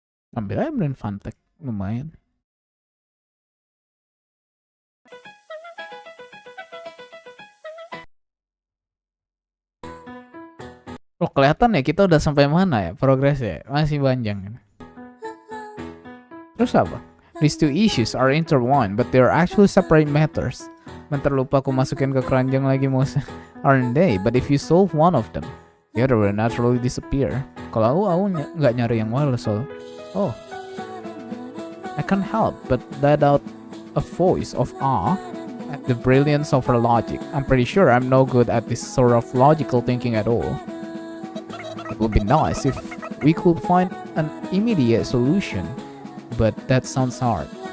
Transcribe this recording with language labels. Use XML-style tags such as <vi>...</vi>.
<id>Ambil aja brand Fantek. Lumayan. Oh, kelihatan ya kita udah sampai mana ya progresnya? Masih panjang. Terus apa?</id> <en>These two issues are intertwined, but they are actually separate matters.</en> <id>Bentar lupa aku masukin ke keranjang lagi</id> <en>aren't they? But if you solve one of them, the other will naturally disappear.</en> <id>Kalau aku nggak nyari yang wireless soal.</id> <en>Oh, I can't help but let out a voice of awe at the brilliance of her logic. I'm pretty sure I'm no good at this sort of logical thinking at all. It would be nice if we could find an immediate solution, but that sounds hard.</en>